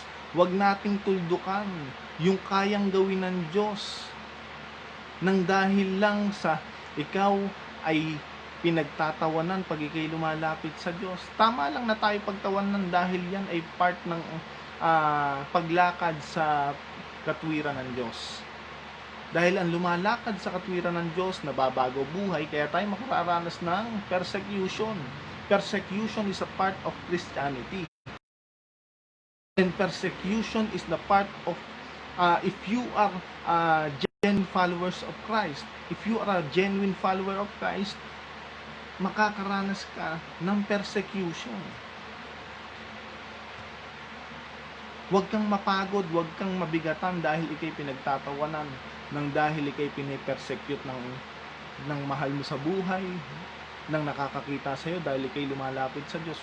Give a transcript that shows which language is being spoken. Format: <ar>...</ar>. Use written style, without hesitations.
<tl>Huwag nating tuldukan yung kayang gawin ng Diyos nang dahil lang sa ikaw ay pinagtatawanan pag ikay lumalapit sa Diyos. Tama lang na tayo pagtawanan dahil yan ay part ng paglakad sa katwiran ng Diyos. Dahil ang lumalakad sa katwiran ng Diyos, nababago buhay, kaya tayo makararanas ng persecution.</tl> <en>Persecution is a part of Christianity. And persecution is the part of, if you are genuine followers of Christ, if you are a genuine follower of Christ,</en> <tl>makakaranas ka ng persecution. Huwag kang mapagod, huwag kang mabigatan dahil ikay pinagtatawanan, nang dahil ikay pinipersecute ng mahal mo sa buhay, ng nakakakita sa'yo dahil ikay lumalapit sa Diyos.</tl>